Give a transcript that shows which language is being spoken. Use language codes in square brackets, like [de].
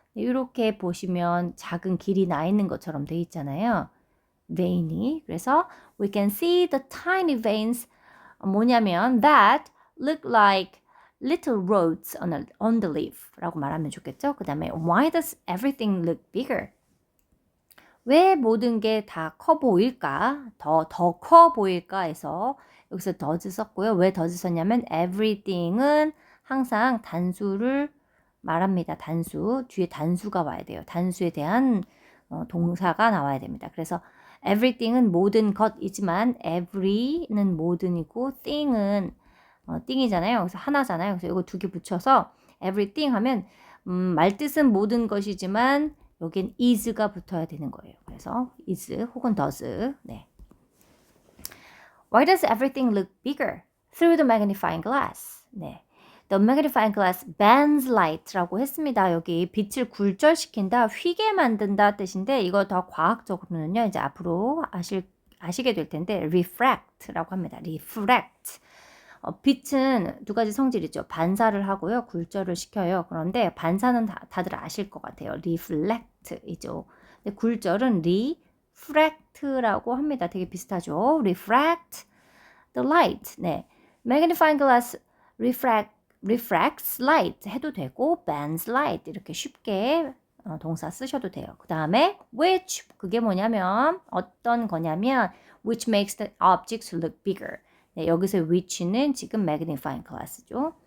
[ko] 이렇게 보시면 작은 길이 나 있는 것처럼 돼 있잖아요. [en] vein이. [ko] 그래서 [en] we can see the tiny veins 뭐냐면 that look like little roads on the leaf [ko] 라고 말하면 좋겠죠. 그 다음에 [en] why does everything look bigger? [ko] 왜 모든 게 다 커 보일까? 더 커 보일까 해서 여기서 does 썼고요. 왜 does 썼냐면 everything은 항상 단수를 말합니다. 단수. 뒤에 단수가 와야 돼요. 단수에 대한 동사가 나와야 됩니다. 그래서 everything은 모든 것이지만 every는 모든이고 thing은 thing이잖아요. 그래서 하나잖아요. 그래서 이거 두 개 붙여서 everything 하면 말뜻은 모든 것이지만 여긴 is가 붙어야 되는 거예요. 그래서 is 혹은 does. 네. [en] Why does everything look bigger through the magnifying glass? 네. The magnifying glass bends light라고 [ko] 했습니다. 여기 빛을 굴절시킨다, 휘게 만든다 뜻인데 이거 더 과학적으로는요. 이제 앞으로 아시게 될 텐데 refract라고 합니다. [en] refract. [ko] 빛은 두 가지 성질이 있죠. 반사를 하고요. 굴절을 시켜요. 그런데 반사는 다들 아실 것 같아요. [en] reflect이죠. [ko] 근데 굴절은 refract라고 합니다. 되게 비슷하죠. [en] refract the light. 네. magnifying glass refracts light [ko] 해도 되고 bends light 이렇게 쉽게 동사 쓰셔도 돼요. 그 다음에 [en] which [ko] 그게 뭐냐면 어떤 거냐면 [en] which makes the objects look bigger. [ko] 네, 여기서 which는 지금 magnifying glass죠.